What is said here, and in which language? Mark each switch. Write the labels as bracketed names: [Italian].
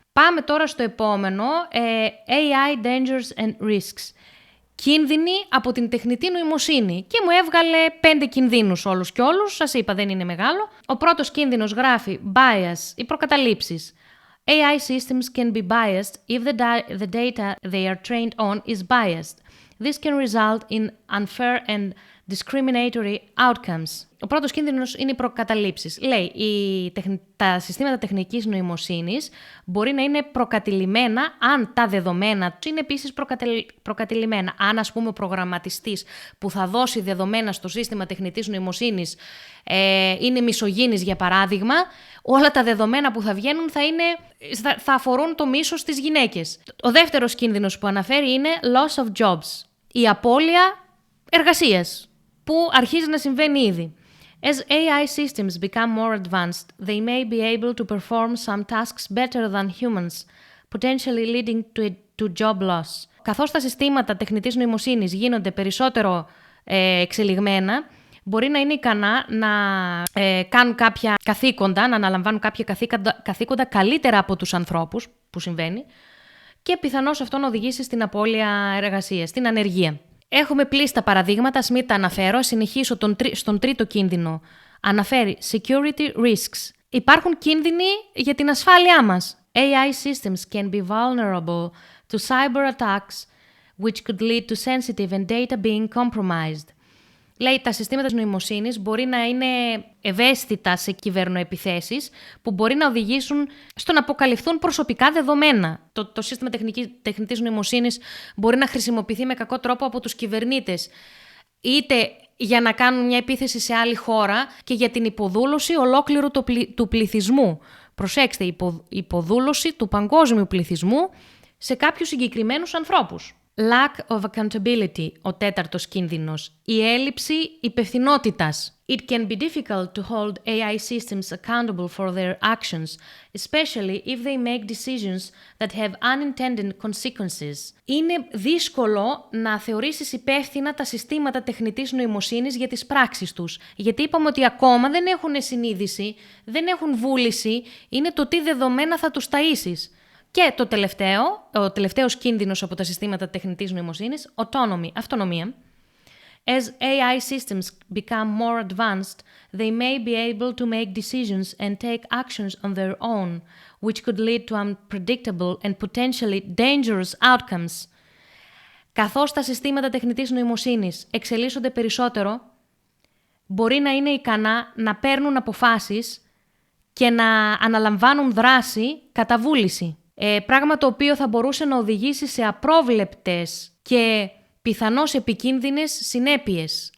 [Greek] Πάμε τώρα στο επόμενο, [English] AI Dangers and Risks. [Greek] Κίνδυνοι από την τεχνητή νοημοσύνη. Και μου έβγαλε 5 κινδύνους όλους και όλους, σας είπα δεν είναι μεγάλο. Ο πρώτος κίνδυνος γράφει bias, οι προκαταλήψεις. [English] AI systems can be biased if the data they are trained on is biased. This can result in unfair and discriminatory outcomes. [Greek] Ο πρώτος κίνδυνος είναι οι προκαταλήψεις. Λέει, τα συστήματα τεχνικής νοημοσύνης μπορεί να είναι προκατηλημένα αν τα δεδομένα τους είναι επίσης προκατηλημένα. Αν, ας πούμε, ο προγραμματιστής που θα δώσει δεδομένα στο σύστημα τεχνητής νοημοσύνης είναι μισογίνης, για παράδειγμα, όλα τα δεδομένα που θα βγαίνουν θα αφορούν το μίσος στις γυναίκες. Ο δεύτερος κίνδυνος που αναφέρει είναι [English] loss of jobs. [Greek] Η απώλεια εργασίας, που αρχίζει να συμβαίνει ήδη. [English] As AI systems become more advanced, they may be able to perform some tasks better than humans, potentially leading to job loss. [Greek] Καθώς τα συστήματα τεχνητής νοημοσύνης γίνονται περισσότερο εξελιγμένα, μπορεί να είναι ικανά να κάνουν κάποια καθήκοντα, να αναλαμβάνουν κάποια καθήκοντα καλύτερα από τους ανθρώπους, που συμβαίνει, και πιθανώς αυτό να οδηγήσει στην απώλεια εργασίας, στην ανεργία. Έχουμε πλήστα παραδείγματα, ας μην τα αναφέρω, συνεχίσω στον τρίτο κίνδυνο. Αναφέρει [English] security risks. [Greek] Υπάρχουν κίνδυνοι για την ασφάλειά μας. [English] AI systems can be vulnerable to cyber attacks, which could lead to sensitive and data being compromised. [Greek] Λέει, τα συστήματα της νοημοσύνης μπορεί να είναι ευαίσθητα σε κυβερνοεπιθέσεις που μπορεί να οδηγήσουν στο να αποκαλυφθούν προσωπικά δεδομένα. Το σύστημα τεχνητής νοημοσύνης μπορεί να χρησιμοποιηθεί με κακό τρόπο από τους κυβερνήτες, είτε για να κάνουν μια επίθεση σε άλλη χώρα και για την υποδούλωση ολόκληρου του πληθυσμού. Προσέξτε, υποδούλωση του παγκόσμιου πληθυσμού σε κάποιους συγκεκριμένους ανθρώπους. [English] Lack of accountability, [Greek] ο τέταρτος κίνδυνος. Η έλλειψη υπευθυνότητας. [English] It can be difficult to hold AI systems accountable for their actions, especially if they make decisions that have unintended consequences. [Greek] Είναι δύσκολο να θεωρήσεις υπεύθυνα τα συστήματα τεχνητής νοημοσύνης για τις πράξεις τους. Γιατί είπαμε ότι ακόμα δεν έχουν συνείδηση, δεν έχουν βούληση, είναι το τι δεδομένα θα τους ταΐσεις. Και ο τελευταίος κίνδυνος από τα συστήματα τεχνητής νοημοσύνης, autonomy, αυτονομία. [English] As AI systems become more advanced, they may be able to make decisions and take actions on their own, which could lead to unpredictable and potentially dangerous outcomes. [Greek] Καθώς τα συστήματα τεχνητής νοημοσύνης εξελίσσονται περισσότερο, μπορεί να είναι ικανά να παίρνουν αποφάσεις και να αναλαμβάνουν δράση κατά βούληση. Πράγμα το οποίο θα μπορούσε να οδηγήσει σε απρόβλεπτες και πιθανώς επικίνδυνες συνέπειες.